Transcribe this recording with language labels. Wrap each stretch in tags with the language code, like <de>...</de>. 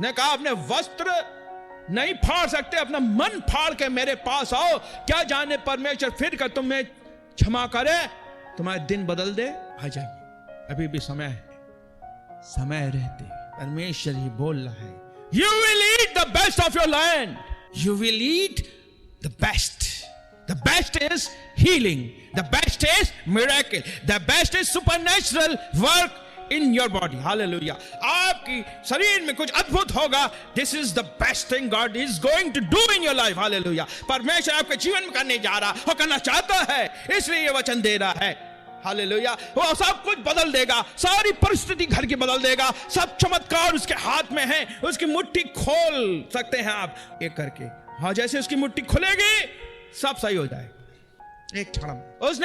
<hi>ने कहा अपने वस्त्र नहीं फाड़ सकते, अपना मन फाड़ के मेरे पास आओ, क्या जाने परमेश्वर फिर कर तुम्हें क्षमा करे, तुम्हारे दिन बदल दे। आ जाइए, अभी भी समय है, समय रहते परमेश्वर ही बोल रहा है,</hi> <en>you will eat the best</en> <hi>of your land, you will eat the best.</hi> <en>The best is healing, the best is miracle, the best is supernatural work in your body. Hallelujah.</en> <hi>आपकी शरीर में कुछ अद्भुत होगा.</hi> <en>This is the best thing God is going to do in your life. Hallelujah.</en> <hi>परमेश्वर आपके जीवन में करने जा रहा और करना चाहता है, इसलिए ये वचन दे रहा है। हालेलुया। वो सब कुछ बदल देगा, सारी परिस्थिति घर की बदल देगा, सब चमत्कार उसके हाथ में है, उसकी मुट्ठी खोल सकते हैं आप एक करके। हाँ, जैसे उसकी मुट्ठी खुलेगी सब सही हो जाएगा एक क्षण में।</hi>